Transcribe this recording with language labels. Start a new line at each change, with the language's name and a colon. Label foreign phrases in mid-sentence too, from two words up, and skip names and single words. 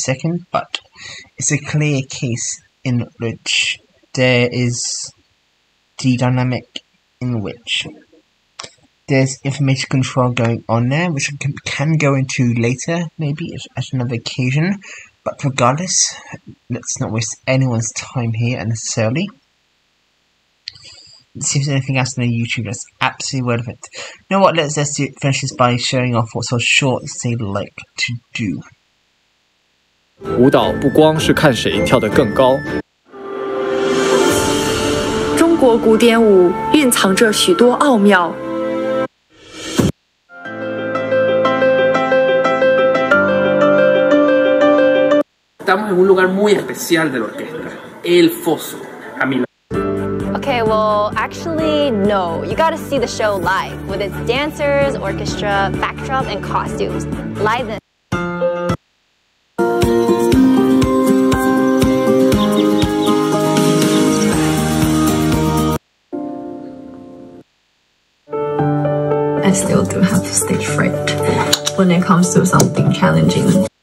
English: second, but it's a clear case in which there is the dynamic in which there's information control going on there, which I can go into later, maybe at another occasion, but regardless, let's not waste anyone's time here unnecessarily. Let's see if there's anything else on the YouTube that's absolutely relevant. You know what, let's finish this by showing off what sort of shorts they like to do.
Chinese: 舞蹈不光是看谁跳得更高。中国古典舞蕴藏着许多奥妙。
Spanish: Estamos en un lugar muy especial de la orquesta, el foso. A mí
English: Okay, well, actually, no. You gotta see the show live, with its dancers, orchestra, backdrop, and costumes. Live in I still do have stage fright when it comes to something challenging.